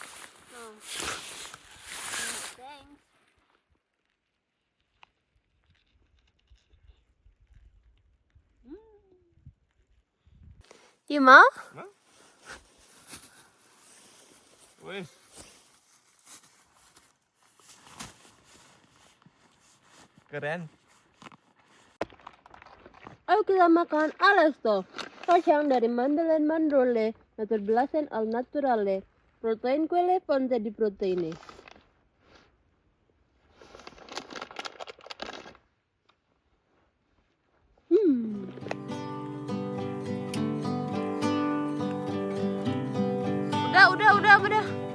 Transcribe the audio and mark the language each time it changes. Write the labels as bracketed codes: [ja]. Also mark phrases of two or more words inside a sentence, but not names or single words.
[id] Ima? Wih. Keren. Ayo kita makan alesto. Kacang dari [it] mandorle mandorle, naturbelasen al naturale. [de] Protein quelle [it] fonte di proteine. [id] Udah.